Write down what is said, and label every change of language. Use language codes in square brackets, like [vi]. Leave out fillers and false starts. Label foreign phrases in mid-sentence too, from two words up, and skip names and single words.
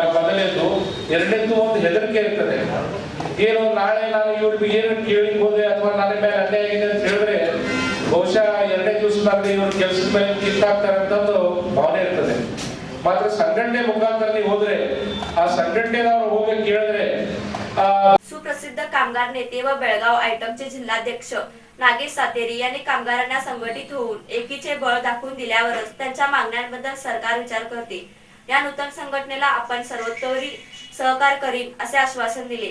[kn] ಮೊದಲನೇದು, ಎರಡನೇದು ಒಂದು ಹೆದರಿಕೆ ಇರ್ತದೆ। ಏನು ನಾಳೆ ನಾನು ಇವ್ರಿಗೆ ಏನು ಕೇಳಿಬೋದೆ ಅಥವಾ ನನ್ನ ಮೇಲೆ ಅನ್ಯಾಯ ಆಗಿದೆ ಅಂತ ಹೇಳಿದ್ರೆ ಬಹುಶಃ ಎರಡನೇ ದಿವಸದಲ್ಲಿ ಇವ್ರ ಕೆಲಸದ ಮೇಲೆ ಕಿತ್ತಾಗ್ತಾರೆ ಅಂತ ಒಂದು ಭಾವನೆ ಇರ್ತದೆ। ಮಾತ್ರ ಸಂಘಟನೆ ಮುಖಾಂತರ ನೀವು ಹೋದ್ರೆ ಆ ಸಂಘಟನೆದವರು ಹೋಗಿ ಕೇಳಿದ್ರೆ [mr] सुप्रसिद्ध कामगार नेते व बेळगाव आयटमचे जिल्हाध्यक्ष नागेश सातेरी यांनी कामगारांना संघटित होऊन एकीचे बळ दाखवून दिल्यावरच त्यांच्या मागण्यांबद्दल सरकार विचार करते। या नूतन संघटनेला आपण सर्वतोपरी सहकार्य करीन असे आश्वासन दिले।